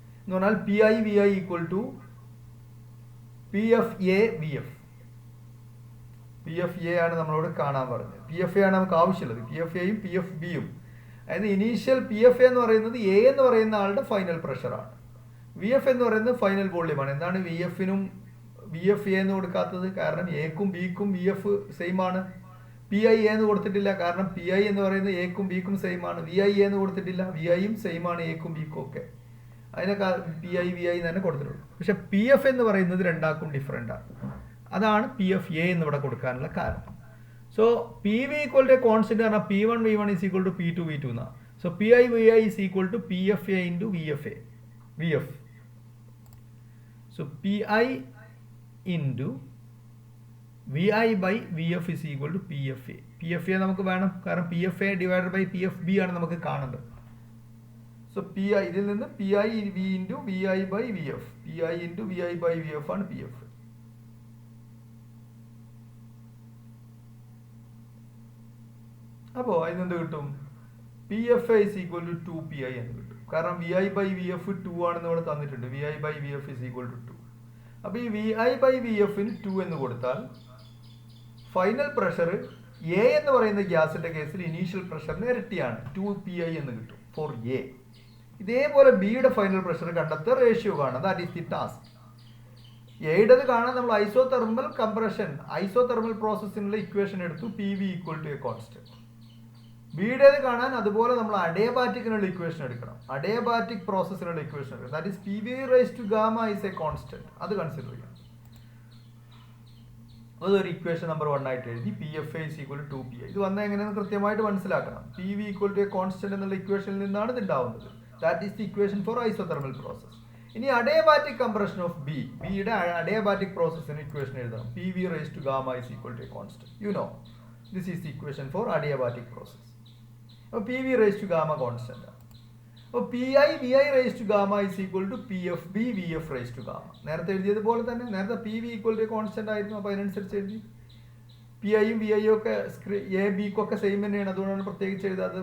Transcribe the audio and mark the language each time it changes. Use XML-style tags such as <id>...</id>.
<ml>എന്ന് പറഞ്ഞാൽ PI VI equal to PFA VF. PFA ആണ് നമ്മളോട് കാണാൻ പറഞ്ഞത്. PFA ആണ് നമുക്ക് ആവശ്യമുള്ളത്. PFAയും PFBയും. അതായത് ഇനീഷ്യൽ PFA എന്ന് പറയുന്നത് A എന്ന് പറയുന്ന ആളുടെ ഫൈനൽ പ്രഷറാണ്. VF എന്ന് പറയുന്നത് ഫൈനൽ വോള്യമാണ്. എന്താണ് VFനും VFA എന്ന് കൊടുക്കാത്തത്? കാരണം എക്കും ബിക്കും VF സെയിം ആണ്. PI എന്ന് കൊടുത്തിട്ടില്ല, കാരണം PI എന്ന് പറയുന്നത് എക്കും ബിക്കും സെയിം ആണ്. VI എന്ന് കൊടുത്തിട്ടില്ല, VIയും സെയിം ആണ് എക്കും ബിക്കും ഒക്കെ. അതിനൊക്കെ PI VI തന്നെ കൊടുത്തിട്ടുള്ളൂ. പക്ഷെ PF എന്ന് പറയുന്നത് രണ്ടാക്കും ഡിഫറെൻ്റ് ആണ്. അതാണ് PFA എന്ന് ഇവിടെ കൊടുക്കാനുള്ള കാരണം. So PV equal to constant പറഞ്ഞാൽ P1 V1 is equal to P2 V2 എന്നാണ്. So PI VI is equal to PFA into VF. So PI into VI/VF</ml> <en>is equal to</en> <ml>PFA. PFA നമുക്ക് വേണം, കാരണം PFA divided by PFB ആണ് നമുക്ക് കാണേണ്ടത്. So PI, ഇതിൽ നിന്ന് PI V into VI/VF. PI into VI/VF ആണ് PF. അപ്പോൾ അതിനെന്ത് കിട്ടും? PFA</ml> <en>is equal to</en> <ml>2PI എന്ന് കിട്ടും. കാരണം VI/VF 2 ആണെന്ന് ഇവിടെ തന്നിട്ടുണ്ട്.</ml> <en>VI/VF is equal to 2.</en> <ml>അപ്പോൾ ഈ VI/VFന് 2 എന്ന് കൊടുത്താൽ ഫൈനൽ പ്രഷർ A എന്ന് പറയുന്ന ഗ്യാസിന്റെ കേസിൽ ഇനീഷ്യൽ പ്രഷറിന് ഇരട്ടിയാണ്, 2PI എന്ന് കിട്ടും ഫോർ A. ഇതേപോലെ ബിയുടെ ഫൈനൽ പ്രഷർ കണ്ടെത്തുക, റേഷ്യോ കാണാം.</ml> <en>That is the task.</en> <ml>എയുടേത് കാണാൻ നമ്മൾ ഐസോതെർമൽ കംപ്രഷൻ, ഐസോതെർമൽ പ്രോസസ്സിനുള്ള ഇക്വേഷൻ എടുത്തു, PV equal to A constant. ബിയുടേത് കാണാൻ അതുപോലെ നമ്മൾ അഡിയബാറ്റിക്കിനുള്ള ഇക്വേഷൻ എടുക്കണം, അഡിയബാറ്റിക് പ്രോസസ്സിനുള്ള ഇക്വേഷൻ എടുക്കണം.</ml> <en>That is PV raise to gamma is a constant.</en> <ml>അത് കൺസിഡർ ചെയ്യണം. അതൊരു ഇക്വേഷൻ നമ്പർ 1 ആയിട്ട് എഴുതി.</ml> <en>PFA is equal to 2PI.</en> <ml>ഇത് വന്നാൽ എങ്ങനെയെന്ന് കൃത്യമായിട്ട് മനസ്സിലാക്കണം.</ml> <en>PV equal to a constant</en> <ml>എന്നുള്ള ഇക്വേഷനിൽ നിന്നാണ് ഇത് ഉണ്ടാവുന്നത്.</ml> <en>That is the equation for isothermal process.</en> <ml>ഇനി അഡിയബാറ്റിക് കംപ്രഷൻ ഓഫ് ബിയുടെ അഡിയബാറ്റിക് പ്രോസസ്സിന് ഇക്വേഷൻ എഴുതണം. PV raise to gamma is equal to A constant.</ml> <en>You know This is the equation for adiabatic process.</en> <ml>അപ്പോൾ P V rays to gamma constant ആണ്. അപ്പോൾ P I V I raise to gamma is equal to P F B V F raise to gamma. നേരത്തെ എഴുതിയതുപോലെ തന്നെ നേരത്തെ P V equal to constant ആയിരുന്നു. അപ്പോൾ അതിനനുസരിച്ച് എഴുതി. പി ഐയും വി ഐയും ഒക്കെ എ ബിക്കും ഒക്കെ സെയിം തന്നെയാണ്, അതുകൊണ്ടാണ് പ്രത്യേകിച്ച് എഴുതാത്തത്.</ml>